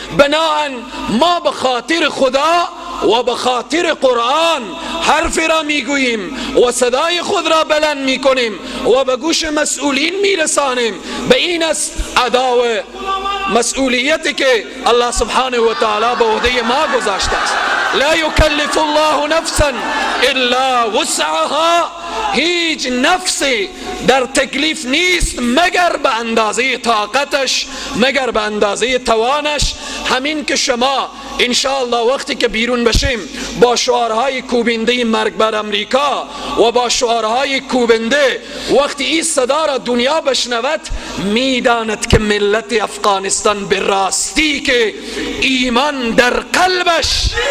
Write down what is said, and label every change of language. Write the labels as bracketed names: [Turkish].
[Persian] بناهن ما به خاطر خدا و به خاطر قرآن حرف را میگوییم و صدای خود را بلند میکنیم و به گوش مسئولین میرسانیم. به این است ادا و مسئولیتی که الله سبحانه و تعالی به عهده ما گذاشته است. [Arabic] لا یکلف الله نفسا الا وسعها. [Persian] هیچ نفسی در تکلیف نیست مگر به اندازه طاقتش، مگر به اندازه توانش. همین که شما انشاءالله وقتی که بیرون بشیم با شعارهای کوبنده مرگ بر امریکا و با شعارهای کوبنده، وقتی این صدا را دنیا بشنود میداند که ملت افغانستان به راستی که ایمان در قلبش